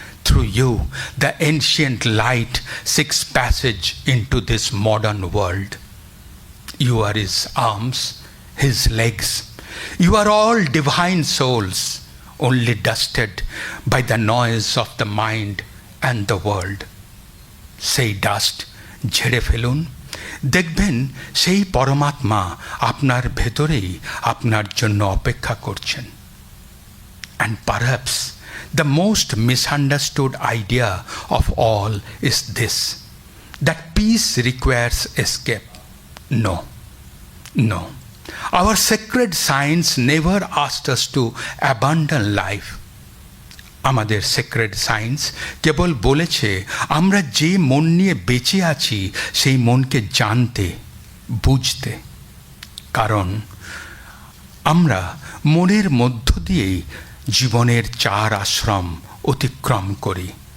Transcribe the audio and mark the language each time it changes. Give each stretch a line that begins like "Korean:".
English: Through you, the ancient light seeks passage into this modern world. You are his arms, his legs. You are all divine souls, only dusted by the noise of the mind and the world.
Bangla: সেই dust ঝেড়ে ফেলুন, দেখবেন সেই পরমাত্মা আপনার ভেতরেই আপনার জন্য অপেক্ষা করছেন।
English: And perhaps the most misunderstood idea of all is this, that peace requires escape. No. Our sacred science never asked us to abandon life.
Bangla: আমাদের সেক্রেড সায়েন্স কেবল বলেছে আমরা যে মন নিয়ে বেঁচে আছি সেই মনকে জানতে, বুঝতে। কারণ আমরা মনের মধ্য দিয়েই জীবনের 4 আশ্রম অতিক্রম করি।